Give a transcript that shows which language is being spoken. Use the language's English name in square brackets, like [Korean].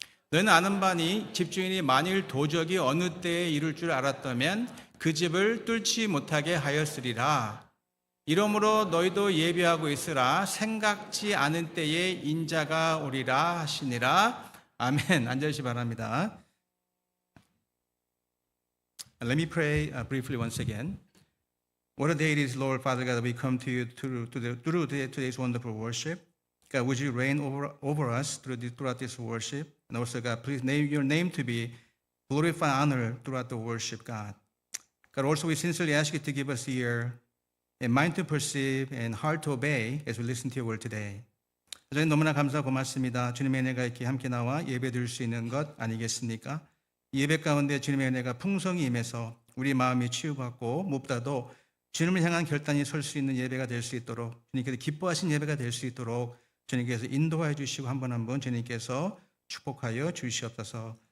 [Korean] 너희는 아는 바니 집주인이 만일 도적이 어느 때에 이룰 줄 알았다면 그 집을 뚫지 못하게 하였으리라. 이러므로 너희도 예비하고 있으라. 생각지 않은 때에 인자가 오리라 하시니라. 아멘. 앉으시 바랍니다. [English] Let me pray briefly once again. What a day it is, Lord Father God, that we come to you through today's wonderful worship. God, would you reign over us throughout this worship? And also, God, please name your name to be glorified and honored throughout the worship, God. God, also we sincerely ask you to give us ear and mind to perceive and heart to obey as we listen to your word today. [Korean] 저희 너무나 감사하고 고맙습니다. 주님의 은혜가 이렇게 함께 나와 예배 드릴 수 있는 것 아니겠습니까? 이 예배 가운데 주님의 은혜가 풍성히 임해서 우리 마음이 치유받고 무엇보다도 주님을 향한 결단이 설 수 있는 예배가 될 수 있도록 주님께서 기뻐하신 예배가 될 수 있도록 주님께서 인도하여 주시고 한 번 한 번 주님께서 축복하여 주시옵소서.